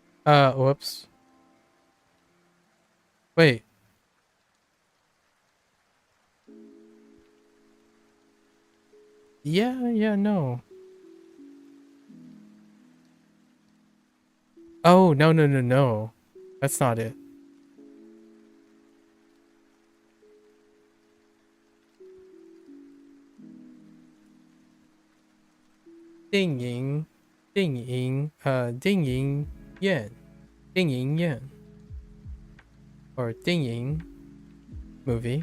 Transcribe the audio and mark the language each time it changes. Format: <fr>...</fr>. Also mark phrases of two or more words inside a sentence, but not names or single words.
<en>Whoops. Wait. Yeah, no. Oh, no. That's not it. Ding ying yan. Ding ying yan. Or ding ying movie.</en>